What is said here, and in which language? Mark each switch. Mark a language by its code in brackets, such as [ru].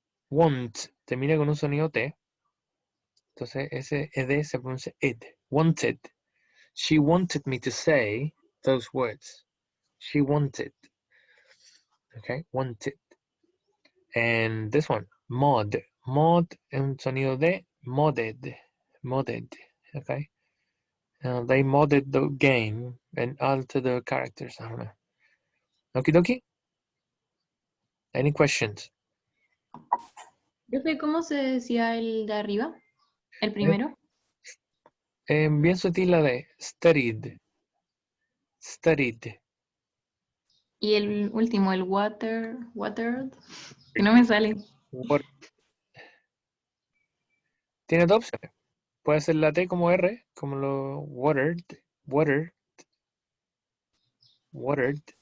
[es] Want, termina con un sonido t. Entonces ese ed se pronuncia ed. Wanted. [en] She wanted me to say those words. She wanted. Okay, wanted. And this one, mod. Mod, [es] un sonido de [en] modded. Modded. Okay. They modded the game and altered the characters. I don't know. Okie dokie. Any questions? [es] Profe, ¿cómo se decía el de arriba? ¿El primero? Bien sutil la de studied. [en] Studied. [es] Y el último, el watered, que no me sale. [en] What? [es] Tiene dos opciones. Puede ser la T como R, como lo watered, watered, watered.